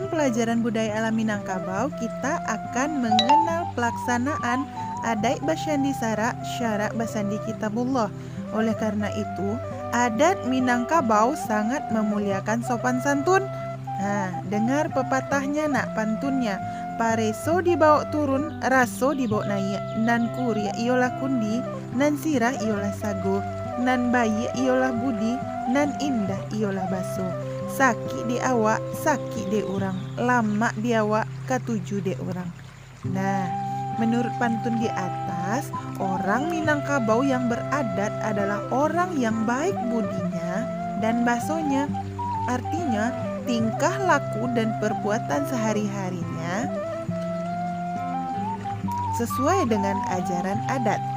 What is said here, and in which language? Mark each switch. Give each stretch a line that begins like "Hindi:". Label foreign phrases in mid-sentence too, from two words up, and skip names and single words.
Indonesian: pelajaran budaya alam Minangkabau, kita akan mengenal pelaksanaan adat
Minangkabau: Basyandi Sara Syarak Basandi Kitabullah.
Indonesian: Oleh karena itu, adat Minangkabau sangat memuliakan sopan santun. Nah, dengar pepatahnya nak, pantunnya.
Minangkabau: Pareso dibawa turun, raso dibawa naik, nan kuria iolah kundi, nan sirah iolah sago, nan bayi iolah budi, nan indah iolah baso. Sakit di awak, sakit di orang, lama di awak, ketujuh di orang.
Indonesian: Nah, menurut pantun di atas, orang Minangkabau yang beradat adalah orang yang baik budinya dan basonya. Artinya, tingkah laku dan perbuatan sehari-harinya sesuai dengan ajaran adat.